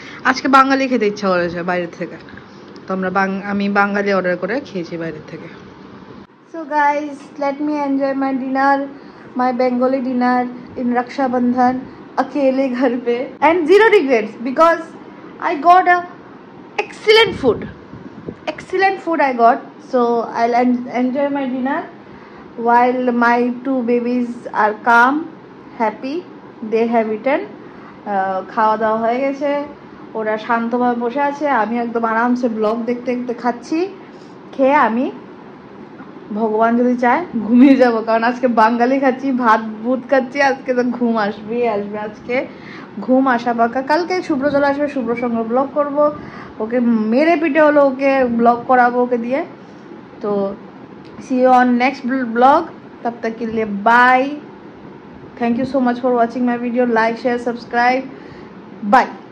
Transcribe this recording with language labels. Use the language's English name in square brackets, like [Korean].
[Bangla] আজকে বাঙালি খেতে ইচ্ছা করেছে বাইরের থেকে, তো আমি বাঙালি অর্ডার করে খেয়েছি বাইরের থেকে। [English] so guys, let me enjoy my dinner, my Bengali dinner in Raksha Bandhan [Hindi] अकेले घर पे, [English] and zero regrets because I got a excellent food I got. So I'll enjoy my dinner while my 2 babies are calm, happy, they have eaten. [Bangla] খাওয়া দাওয়া হয়ে গেছে, ওরা শান্তভাবে বসে আছে, আমি একদম আরামসে ব্লগ দেখতে খাচ্ছি। খেয়ে আমি ভগবান যদি চায় ঘুমিয়ে যাব, কারণ আজকে বাঙালি খাচ্ছি, ভাত ভূত খাচ্ছি, আজকে তো ঘুম আসবে। আজকে ঘুম আসা পাকা। কালকে শুভ্র চলে আসবে, শুভ্রর সঙ্গে ব্লগ করব, ওকে মেরে পিটে হলো ওকে ব্লগ করাবো ওকে দিয়ে। [English] তো see you on next vlog, [Hindi] तब तक के लिए [English] bye, thank you so much for watching my video, like, share, subscribe, bye.